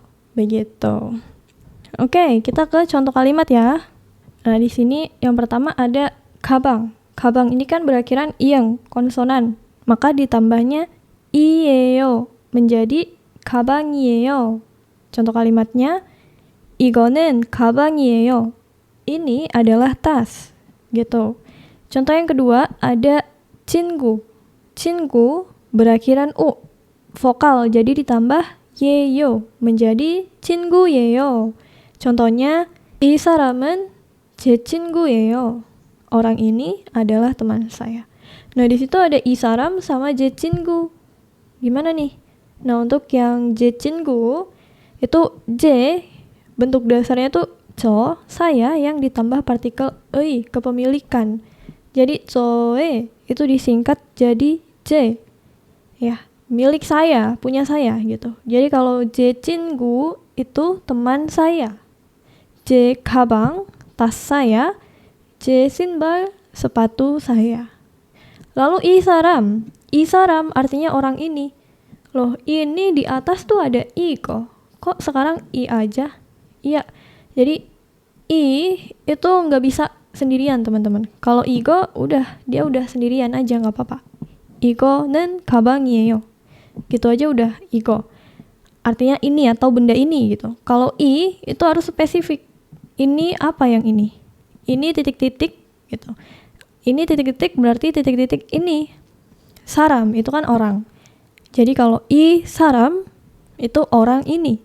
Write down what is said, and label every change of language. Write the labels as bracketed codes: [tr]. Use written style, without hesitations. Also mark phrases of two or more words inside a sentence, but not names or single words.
[id] Begitu. Oke, kita ke contoh kalimat ya. Nah, di sini yang pertama ada kabang. Kabang ini kan berakhiran iyeng, konsonan. Maka ditambahnya iyeyo menjadi kabang이에요. Contoh kalimatnya, [ko] 이거는 가방이에요. [id] Ini adalah tas. Gitu. Contoh yang kedua ada 친구. 친구 berakhiran u, vokal, jadi ditambah yeyo menjadi 친구예요. Contohnya, [ko] 이 사람은 제 친구예요. [id] Orang ini adalah teman saya. Nah, di situ ada [ko] 이 사람 [id] sama [ko] 제 친구. [id] Gimana nih? Nah, untuk yang [ko] 제 친구 [id] itu j bentuk dasarnya tuh 저, saya, yang ditambah partikel ei, kepemilikan. Jadi 저에 itu disingkat jadi j. Ya, milik saya, punya saya gitu. Jadi kalau [ko] 제 친구 [id] itu teman saya. [ko] 제 가방, [id] tas saya. [ko] 제 신발, [id] sepatu saya. Lalu [ko] 이 사람 [id] artinya orang ini. Loh, ini di atas tuh ada i kok. Kok sekarang i aja? Iya. Jadi i itu nggak bisa sendirian, teman-teman. Kalau igo dia udah sendirian aja, nggak apa-apa. [ko] 이거는 가방이에요. [id] Gitu aja udah igo. Artinya ini atau benda ini gitu. Kalau i itu harus spesifik. Ini apa yang ini? Ini titik-titik gitu. Ini titik-titik berarti titik-titik ini. Saram itu kan orang. Jadi kalau [ko] 이 사람 [id] itu orang ini.